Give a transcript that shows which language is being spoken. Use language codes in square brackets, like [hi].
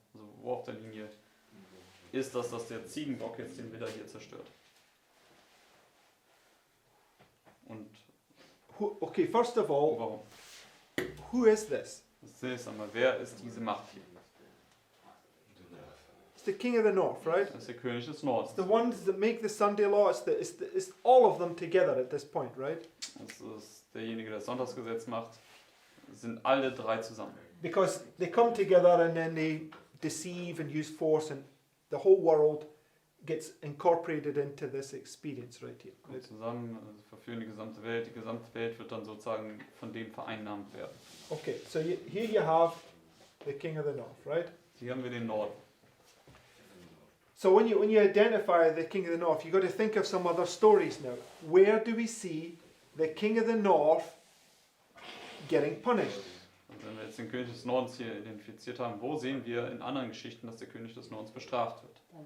[de] Also wo auf der Linie ist das, dass der Ziegenbock jetzt den Widder hier zerstört? Und [en] Okay, first of all, [de] warum? [en] who is this? [de] Zunächst einmal, wer ist diese Macht hier? [en] It's the king of the north, right? [de] Das ist der König des [en] It's [de] Nordens. [en] the ones that make the Sunday law. It's all of them together at this point, right? [de] Das ist derjenige, der das Sonntagsgesetz macht. Das sind alle 3 zusammen. [en] Because they come together and then they deceive and use force, and the whole world gets incorporated into this experience right here. [de] Kommen zusammen, also verführen die gesamte Welt wird dann sozusagen von dem vereinnahmt werden. [en] Okay, so here you have the king of the north, right? [de] Hier haben wir den Norden. [en] So when you identify the king of the north, you've got to think of some other stories now. Where do we see the king of the north getting punished? [de] Und wenn wir jetzt den König des Nordens hier identifiziert haben, wo sehen wir in anderen Geschichten, dass der König des Nordens bestraft wird?